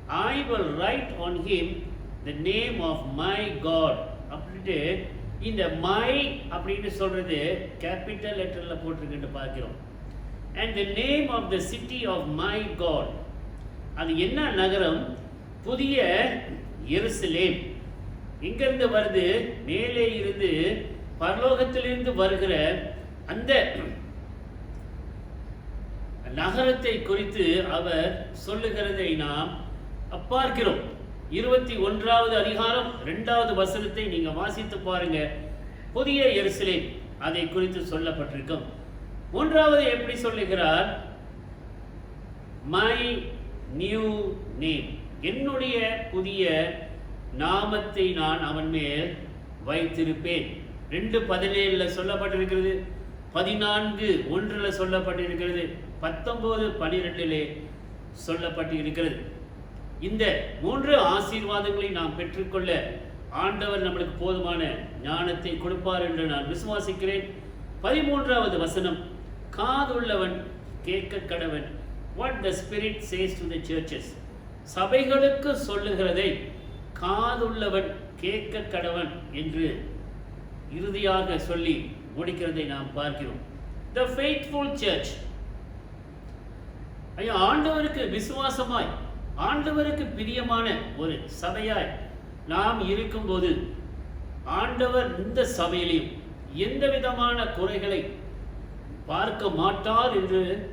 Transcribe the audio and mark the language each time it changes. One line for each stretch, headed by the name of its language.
English: I will write on him the name of my God.
Tamil: அப்படின்ட்டு இந்த my அப்படின்னு சொல்றது கேபிட்டல் லெட்டர்ல போட்டிருக்கிட்டு பார்க்கிறோம்.
English: And the name of the city of my God.
Tamil: அது என்ன நகரம்? புதிய எருசலேம். இங்கிருந்து வருது, மேலே இருந்து பரலோகத்திலிருந்து வருகிற அந்த நகரத்தை குறித்து அவர் சொல்லுகிறதை நாம் பார்க்கிறோம். 21வது அதிகாரம் 2வது வசனத்தை நீங்க வாசித்து பாருங்க. புதிய எருசலேம் அதை குறித்து சொல்லப்பட்டிருக்கும். 3வது எப்படி சொல்லுகிறார்?
English: my new name,
Tamil: என்னுடைய புதிய நாமத்தை நான் அவன் மேல் வைத்திருப்பேன். 2:17 சொல்லப்பட்டிருக்கிறது, 14:1 சொல்லப்பட்டிருக்கிறது, 19:12 சொல்லப்பட்டு இருக்கிறது. இந்த 3 ஆசீர்வாதங்களை நாம் பெற்றுக்கொள்ள ஆண்டவர் நம்மளுக்கு போதுமான ஞானத்தை கொடுப்பார் என்று நான் விசுவாசிக்கிறேன். 13வது வசனம், காதுள்ளவன் கேட்க கடவன்.
English: What the Spirit says to the churches.
Tamil: சபைகளுக்கு சொல்லுகிறதை காதுள்ளவன் கேட்க கடவன் என்று இறுதியாக சொல்லி முடிக்கிறதை நாம் பார்க்கிறோம்.
English: The faithful church.
Tamil: ஐயா, ஆண்டவருக்கு விசுவாசமாய், ஆண்டவருக்கு பிரியமான ஒரு சபையாய் நாம் இருக்கும்போது, ஆண்டவர் இந்த சபையிலையும் எந்த விதமான குறைகளை பார்க்க மாட்டார் என்று